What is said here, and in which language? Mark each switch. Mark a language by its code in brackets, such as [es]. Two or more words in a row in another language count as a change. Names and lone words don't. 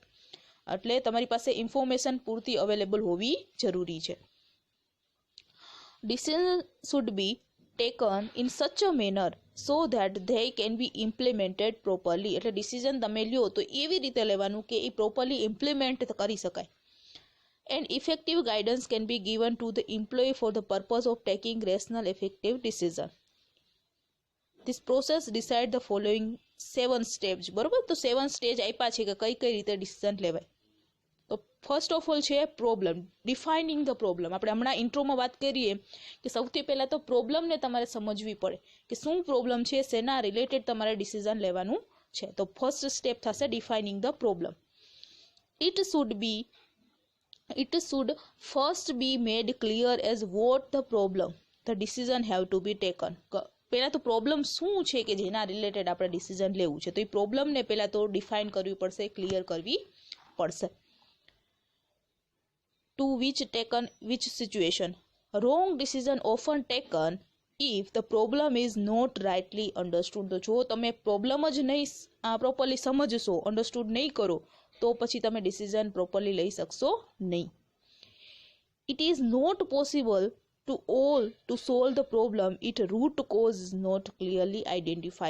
[gu] એટલે તમારી પાસે ઇન્ફોર્મેશન પૂરતી અવેલેબલ હોવી જરૂરી છે. [en] Decision should be taken in such a manner so that they can be implemented properly. [gu] એટલે ડિસિઝન તમે લ્યો તો એવી રીતે લેવાનું કે એ [en] properly implement [gu] કરી શકાય. [en] And effective guidance can be given to the employee for the purpose of taking rational effective decision. This process decide the following 7 steps. [gu] બરોબર, તો 7 સ્ટેજ આપ્યા છે કે કઈ કઈ રીતે ડિસિઝન લેવાય. [en] તો first of all છે problem, defining the problem. [gu] આપણે હમણાં ઇન્ટ્રોમાં વાત કરીએ કે સૌથી પહેલાં તો પ્રોબ્લેમને તમારે સમજવી પડે કે શું પ્રોબ્લેમ છે, શેના રિલેટેડ તમારે ડિસિઝન લેવાનું છે. [en] તો first step થશે defining the problem. It should first be made clear as what the problem the decision have to be taken. [gu] પહેલાં તો પ્રોબ્લેમ શું છે કે જેના રિલેટેડ આપણે ડિસિઝન લેવું છે, તો એ પ્રોબ્લેમને પહેલાં તો ડિફાઇન કરવી પડશે, ક્લિયર કરવી પડશે. [en] ટુ which situation wrong decision often taken if the problem is not rightly understood. [gu] તો જો તમે પ્રોબ્લેમ જ નહીં પ્રોપરલી સમજશો, અન્ડરસ્ટુડ નહીં કરો, તો પછી તમે [en] decision properly [gu] લઈ શકશો નહીં. [en] It is not possible to solve the problem it root cause is not clearly identify.